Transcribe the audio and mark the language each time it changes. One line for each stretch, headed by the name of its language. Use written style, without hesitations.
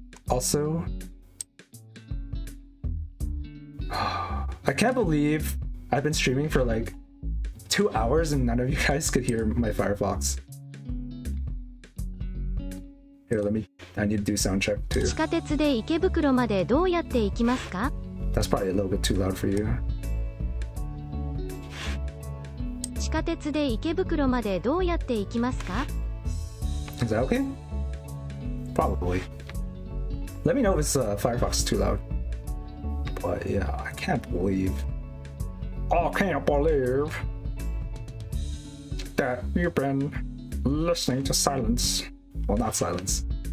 English: Also, I can't believe I've been streaming for like 2 hours and none of you guys could hear my Firefox. Here, I need to do sound check too.
Japanese: 地下鉄で池袋までどうやって行きますか
English: That's probably a little bit too loud for you.
Japanese: 地下鉄で池袋までどうやって行きますか
English: Is that okay? Probably. Let me know if it's Firefox is too loud. But yeah, I can't believe that you've been listening to silence. Well, not silence.